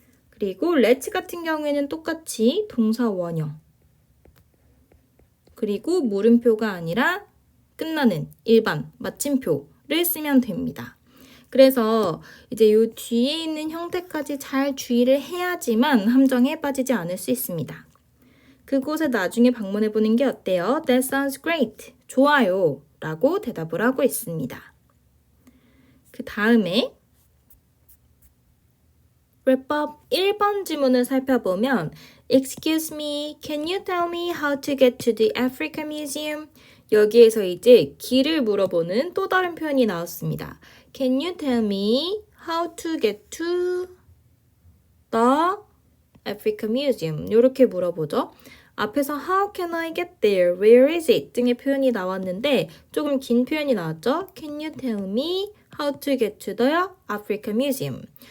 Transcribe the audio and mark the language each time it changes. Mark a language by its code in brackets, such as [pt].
[ko] 그리고 let's 같은 경우에는 똑같이 동사 원형 그리고 물음표가 아니라 끝나는 일반 마침표를 쓰면 됩니다. 그래서 이제 요 뒤에 있는 형태까지 잘 주의를 해야지만 함정에 빠지지 않을 수 있습니다. 그곳에 나중에 방문해 보는 게 어때요? [en] That sounds great. [ko] 좋아요. 라고 대답을 하고 있습니다. 그 다음에 랩법 1번 지문을 살펴보면 [en] Excuse me, can you tell me how to get to the Africa Museum? [ko] 여기에서 이제 길을 물어보는 또 다른 표현이 나왔습니다. [en] Can you tell me how to get to the Africa Museum? [ko] 이렇게 물어보죠. 앞에서 [en] How can I get there? Where is it? [ko] 등의 표현이 나왔는데 조금 긴 표현이 나왔죠. [en] Can you tell me how to get to the Africa Museum?